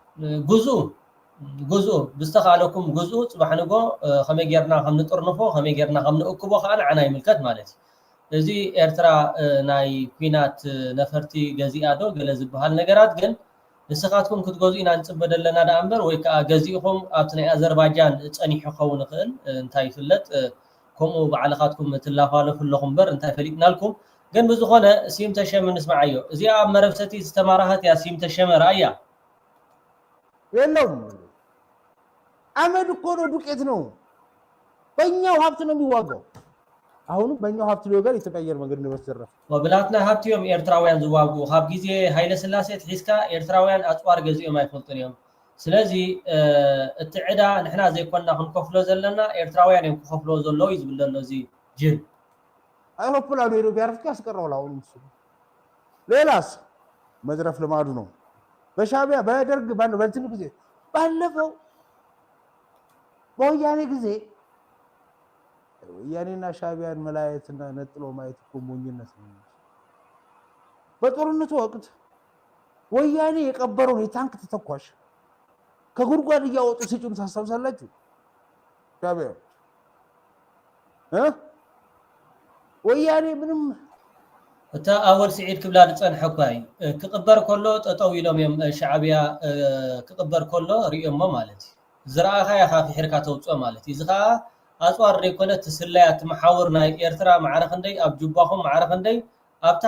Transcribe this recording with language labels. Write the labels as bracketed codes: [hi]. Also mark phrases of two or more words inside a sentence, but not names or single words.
[ti] ግዝኡ ብዝተኻለኩም ግዝኡ ፅባሕ ንጎ ከመይ ጌርና ከም ንጥርንፎ ከመይ ጌርና ከም ንእክቦ ከዓ ንዓና ይምልከት ማለት እዩ እዚ ኤርትራ ናይ ኩናት ነፈርቲ ገዚኣ ዶ ገለ ዝበሃል ነገራት ግን ንስኻትኩም ክትገዝኡ ኢና ንፅበ ዘለና ዳ እምበር ወይ ከዓ ገዚእኹም ኣብቲ ናይ ኣዘርባይጃን ፀኒሑ ክኸውን ይኽእል እንታይ ይፍለጥ ከምኡ ባዕልኻትኩም ትላፋለፉ ኣለኹም እምበር እንታይ ፈሊጥናልኩም ግን ብዝኾነ ሲም ተሸመ ንስማዓዮ እዚኣ ኣብ መረብሰቲ ዝተማራኸት እያ ሲም ተሸመ ራእያ [am] የለውም አመድ እኮ ነው ዱቄት ነው በእኛው ሀብት ነው የሚዋጋው አሁንም በእኛው ሀብት ሊወጋር ኢትዮጵያ አየር መንገድ ነው ወሰረፈ [ti] ወብላትና ሀብትዮም ኤርትራውያን ዝዋጉ ካብ ጊዜ ኃይለ ሥላሴ ትሒዝካ ኤርትራውያን ኣፅዋር ገዚኦም ኣይፈልጡን እዮም ስለዚ እቲ ዕዳ ንሕና ዘይኮንና ክንከፍሎ ዘለና ኤርትራውያን እዮም ክከፍሎ ዘለዉ እዩ ዝብል ዘሎ እዚ ጅል [am] አይሮፕላኑ ሄዶ ቢያርፍክ ያስቀረዋል አሁን እሱ ሌላስ መዝረፍ ልማዱ ነው በሻቢያ በደርግ በእንትን ጊዜ ባለፈው በወያኔ ጊዜ ወያኔና ሻቢያን መላየትና ነጥሎ ማየት እኮ ሞኝነት ነው በጦርነቱ ወቅት ወያኔ የቀበረው የታንክ ተተኳሽ ከጉድጓድ እያወጡ ሲጭኑ ታስታውሳላችሁ ሻቢያ ወያኔ ምንም [ti] እታ ኣወል ስዒድ ክብላ ዝፀንሐኳይ ክቕበር ከሎ ጠጠው ኢሎም እዮም ሻዕብያ ክቕበር ከሎ ሪኦሞ ማለት እዩ ዝረኣኻ ኢኻ ፍሒርካ ተውፅኦ ማለት እዩ እዚ ከዓ ኣፅዋር ዘይኮነ ትስለያ ትመሓውር ናይ ኤርትራ ማዕረኽ እንደይ ኣብ ጁባኹም ማዕረኽ እንደይ ኣብታ